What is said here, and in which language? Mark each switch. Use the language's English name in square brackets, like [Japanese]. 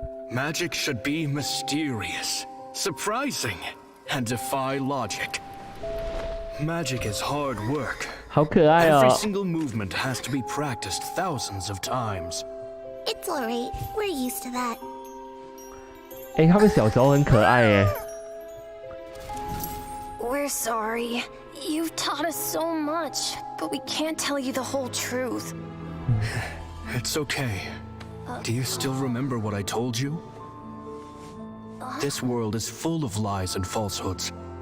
[English] Magic should be mysterious, surprising, and defy logic. Magic is hard work. [Chinese] 好可爱哦 [English] Every single movement has to be practiced thousands of times. It's alright. We're used to that. [Chinese] 哎，他们小时候很可爱耶。 [English] We're sorry. You've taught us so much, but we can't tell you the whole truth. It's okay. Do you still remember what I told you? This world is full of lies and falsehoods.